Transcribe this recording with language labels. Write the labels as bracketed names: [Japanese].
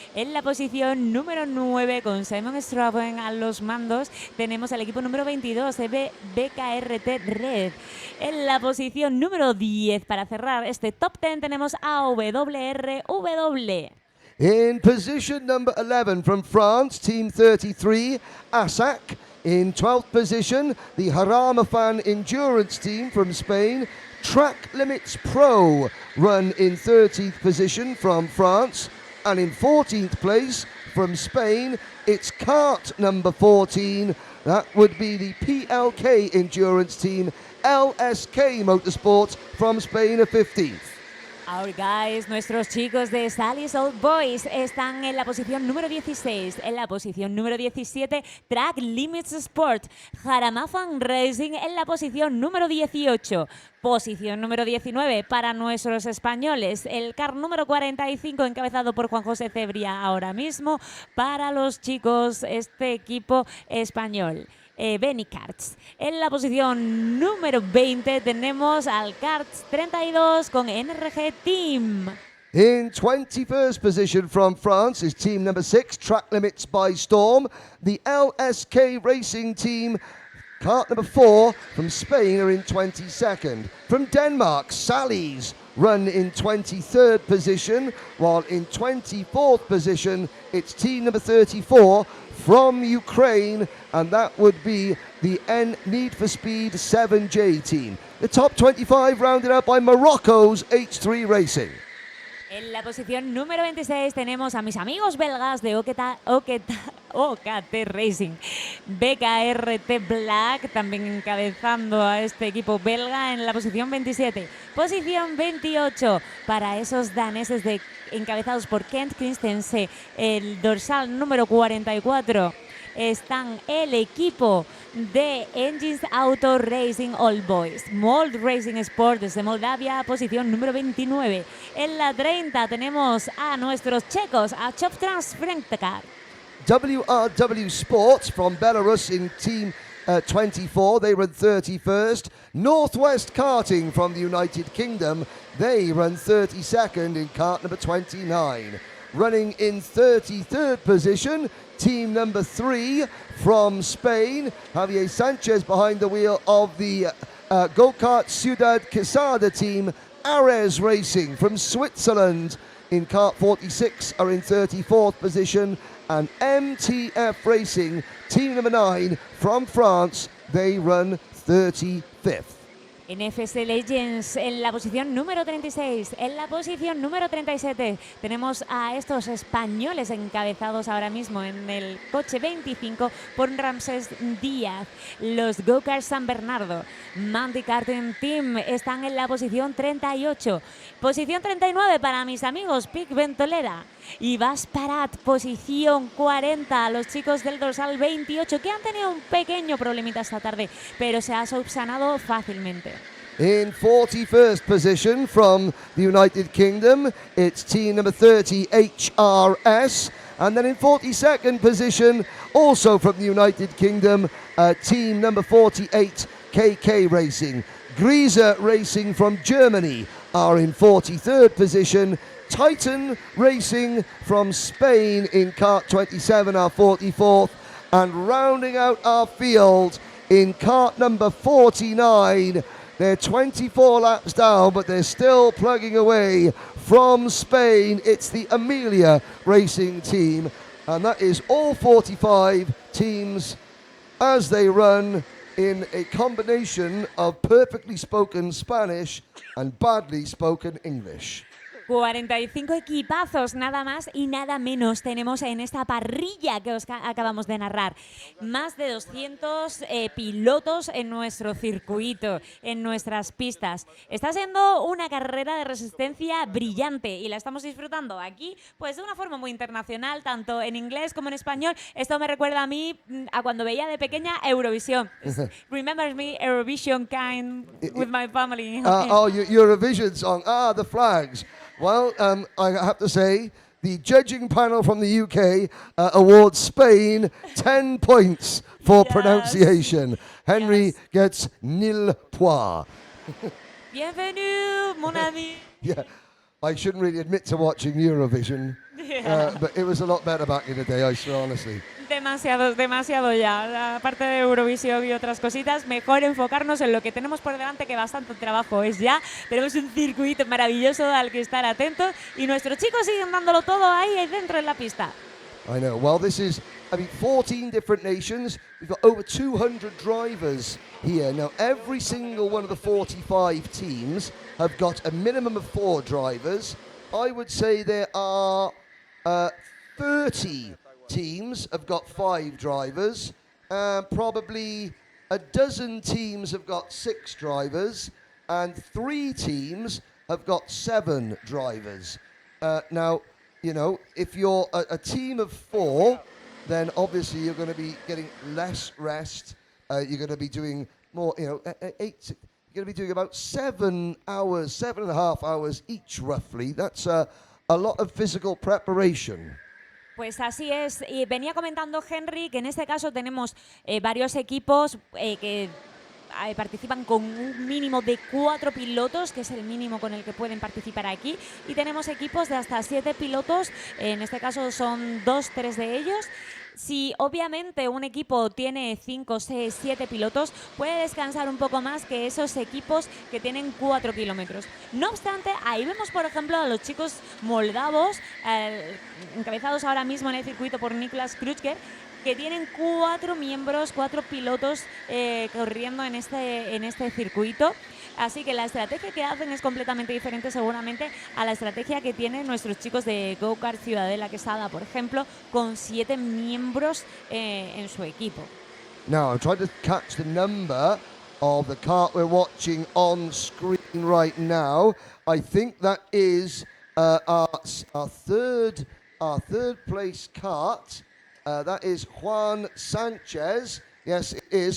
[Spanish] En la posición número 9, con Simon Straven a los mandos, tenemos al equipo número 22, BKRT Red. En la posición número 10, para cerrar este top 10, tenemos a WRW. [English] In position number 11 from France, Team 33, ASAC. In 12th position, the Haramafan Endurance Team from Spain. Track Limits Pro run in 13th position from France. And in 14th place from Spain, it's Kart number 14. That would be the PLK Endurance Team, LSK Motorsports from Spain at 15th. Our guys, [Spanish] nuestros chicos de Sally's Old Boys están en la posición número 16. En la posición número 17, Track Limits Sport. Haramafan Racing en la posición número 18. Posición número 19 para nuestros españoles. El Kart número 45, encabezado por Juan José Cebria ahora mismo, para los chicos, este equipo español. Benny Karts. En la posición número 20 tenemos al Karts 32 con NRG Team. [English] In 21st position from France is team number 6, Track Limits by Storm. The LSK Racing Team, Kart number 4 from Spain, are in 22nd. From Denmark, Sally's run in 23rd position, while in 24th position it's team number 34 from Ukraine, and that would be the Need for Speed 7J team. The top 25 rounded out by Morocco's H3 Racing. [Spanish] En la posición número 26 tenemos a mis amigos belgas de OKT Racing. BKRT Black también encabezando a este equipo belga en la posición 27. Posición 28 para esos daneses encabezados por Kent Christensen, el dorsal número 44. Están el equipo de Engines Auto Racing All Boys, Mold Racing Sport desde Moldavia, posición número 29. En la 30 tenemos a nuestros checos, a Choptrans Frentcar. [English] WRW Sports from Belarus in team 24, they run 31st. Northwest Karting from the United Kingdom, they run 32nd in kart number 29. Running in 33rd position, team number 3 from Spain, Javier Sanchez behind the wheel of the Go-Kart Ciudad Quesada team. Ares Racing from Switzerland in kart 46 are in 34th position, and MTF Racing, team number 9 from France, they run 35th. [Spanish] En FS Legends, en la posición número 36, en la posición número 37, tenemos a estos españoles encabezados ahora mismo en el coche 25 por Ramsés Díaz. Los Go-Kart San Bernardo, Mandy Karting Team, están en la posición 38. Posición 39 para mis amigos Pic Ventolera y Vas Parat, posición 40. Los chicos del dorsal 28, que han tenido un pequeño problemita esta tarde, pero se ha subsanado fácilmente. [English] In 41st position from the United Kingdom, it's team number 30, HRS. And then in 42nd position, also from the United Kingdom, team number 48, KK Racing. Grieser Racing from Germany are in 43rd position. Titan Racing from Spain in Kart 27, our 44th. And rounding out our field in Kart number 49, they're 24 laps down, but they're still plugging away from Spain. It's the Amelia Racing team, and that is all 45 teams as they run in a combination of perfectly spoken Spanish and badly spoken English. [Spanish] 45 equipazos, nada más y nada menos tenemos en esta parrilla que os acabamos de narrar. Más de 200 pilotos en nuestro circuito, en nuestras pistas. Está siendo una carrera de resistencia brillante y la estamos disfrutando aquí pues de una forma muy internacional, tanto en inglés como en español. Esto me recuerda a mí a cuando veía de pequeña Eurovisión. [English] Remembers me Eurovision kind with my family. Eurovision song. The flags. Well, I have to say, the judging panel from the UK awards Spain 10 points for pronunciation. Henry gets 0 points. [French] Bienvenue, mon ami. [English] Yeah, I shouldn't really admit to watching Eurovision, but it was a lot better back in the day, I swear, honestly. [Spanish] Demasiado ya. Aparte de Eurovisión y otras cositas, mejor enfocarnos en lo que tenemos por delante, que bastante trabajo es ya. Tenemos un circuito maravilloso al que estar atentos y nuestros chicos siguen dándolo todo ahí dentro en la pista. [English] I know. Well, this is, 14 different nations. We've got over 200 drivers here. Now, every single one of the 45 teams have got a minimum of 4 drivers. I would say there are 30 teams have got 5 drivers. Probably a dozen teams have got 6 drivers. And 3 teams have got 7 drivers. Now, you know, if you're a team of 4, then obviously you're going to be getting less rest. You're going to be doing more, 8. You're going to be doing about 7 hours, 7.5 hours each, roughly. That's a lot of physical preparation. [Spanish] Pues así es. Y venía comentando Henry que en este caso tenemos varios equipos que participan con un mínimo de 4 pilotos, que es el mínimo con el que pueden participar aquí, y tenemos equipos de hasta 7 pilotos, en este caso son 2-3 de ellos. Si obviamente un equipo tiene 5, 6, 7 pilotos, puede descansar un poco más que esos equipos que tienen 4 kilómetros. No obstante, ahí vemos por ejemplo a los chicos moldavos, encabezados ahora mismo en el circuito por Niklas Krutger, que tienen 4 miembros, 4 pilotos corriendo en este circuito. Así que la estrategia que hacen es completamente diferente seguramente a la estrategia que tienen nuestros chicos de Go-Kart Ciudadela Quesada, por ejemplo, con 7 miembros en su equipo. [English] Now, I'm trying to catch the number of the kart we're watching on screen right now. I think that is our third place kart. That is Juan Sanchez. Yes, it is.